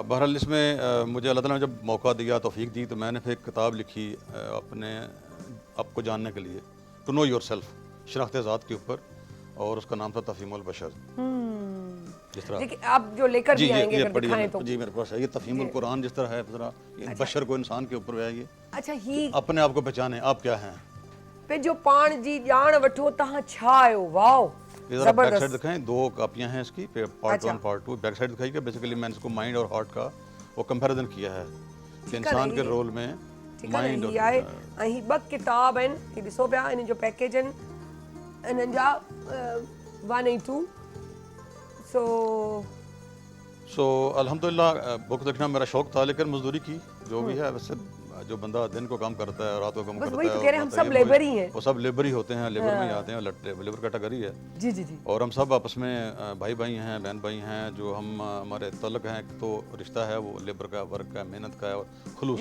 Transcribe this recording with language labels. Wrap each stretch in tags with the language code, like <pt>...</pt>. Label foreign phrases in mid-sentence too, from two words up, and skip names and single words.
<ur>بہرحال اس میں مجھے اللہ تعالیٰ نے جب موقع دیا، توفیق دی، تو میں نے پھر ایک کتاب لکھی اپنے آپ کو جاننے کے لیے,</ur> <en>to know yourself,</en> <ur>شناخت ذات کے اوپر، اور اس کا نام تھا تفہیم البشر. جس طرح دیکھیے آپ جو لے کر بھی آئیں گے یہ اگر پڑھیے دکھائیں تو. جی میرے پاس ہے، یہ تفہیم القرآن جس طرح ہے، ذرا بشر کو، انسان کے اوپر ہے یہ. اچھا ہی اپنے آپ کو پہچانے، آپ کیا ہیں.</ur> <sd>पे जो पाण जी जान वठो तहां छा आयो, वाओ</sd> <ur>یہ ذرا</ur> <en>back side</en> <ur>زبردست. دکھائیں، 2 کاپیاں ہیں اس کی، پارٹ 1 پارٹ 2.</ur> <en>back side</en> <ur>دکھائی کہ بیسکلی میں نے اس کو مائنڈ اور ہارٹ کا وہ کمپیریزن کیا ہے کہ انسان کے رول میں مائنڈ</ur> <sd>ही आहे ऐं 2 किताब आहिनि, ही ॾिसो पिया इन जो पैकेज आहिनि, इन्हनि जा 1 ऐं 2।</sd> <ur>سو الحمدللہ بک لکھنا میرا شوق تھا، لیکن مزدوری کی جو بھی ہے. ویسے جو بندہ دن کو کام کرتا ہے، رات کو کام करता है, रात को काम بس کرتا وہی ہے, تو کہہ رہے ہیں، ہم اور سب لیبر ہی ہیں. وہ سب لیبر ہی ہوتے ہیں، لیبر میں ہی آتے ہیں,</ur> <en>labour category</en> <ur>ہے. جی جی جی. اور ہم سب آپس میں بھائی بھائی ہیں، بہن بھائی ہیں۔ جو ہم ہمارے تعلق ہیں، ایک تو رشتہ ہے وہ لیبر کا، ورک کا، محنت کا ہے اور خلوص</ur>